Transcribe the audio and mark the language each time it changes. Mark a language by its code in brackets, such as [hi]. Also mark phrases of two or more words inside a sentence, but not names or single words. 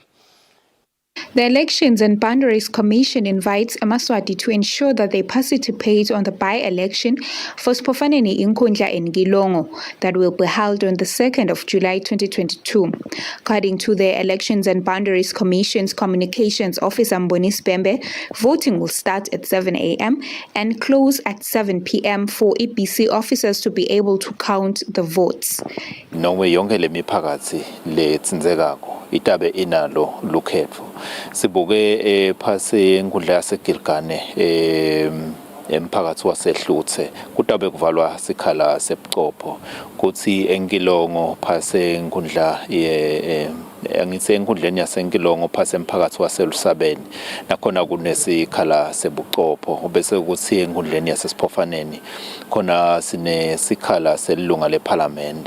[en] The Elections and Boundaries Commission invites Amaswati to ensure that they participate on the by-election for Spofaneni Inkundla and Gilongo that will be held on the 2nd of July 2022. According to the Elections and Boundaries Commission's Communications Officer Mbonisi Bembe, voting will start at 7 a.m. and close at 7 p.m. for EBC officers to be able to count the votes. [ss] Nome yonke le miphakathi letsinzekako itabe inalo lukhetho sibuke phase enkundla yaseGilgane emphakathi waseHluthe kutabe kuvalwa sikhala sebuchopho kuthi enkilongo phase enkundla angitse enkundleni yasenkilongo phase emphakathi waselusabeni nakhona kunesikhala sebuchopho bese ukuthi enkundleni yasesiphofaneni khona sine sikhala selunga leParliament.